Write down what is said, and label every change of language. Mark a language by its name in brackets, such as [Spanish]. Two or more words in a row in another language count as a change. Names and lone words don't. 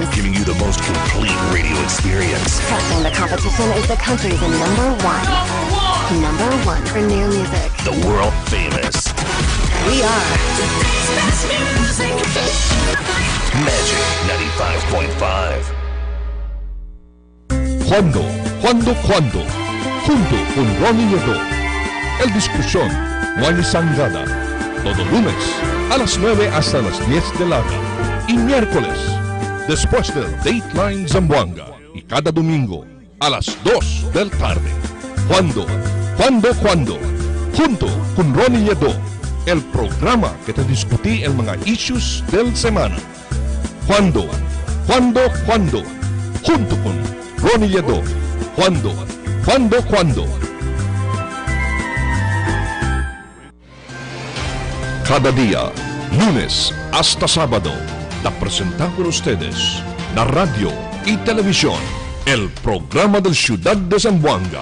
[English] giving you the most complete radio experience. crushing the competition is the country's number one. Number one for new music. The world famous We are Magic 95.5. [Chavacano] Cuando, junto con Ronnie Nieto, el discusión, Wally Sangada, todo lunes a las 9 hasta las 10 de la noche y miércoles después del Dateline Zamboanga y cada domingo a las 2 del tarde. Cuando, junto con Ronnie Nieto, el programa que te discutí el mga issues del semana. Cuando, junto con Ronnie Nieto. Cuando. Cada día, lunes hasta sábado, la presentamos por ustedes, la radio y televisión, el programa del Ciudad de Zamboanga.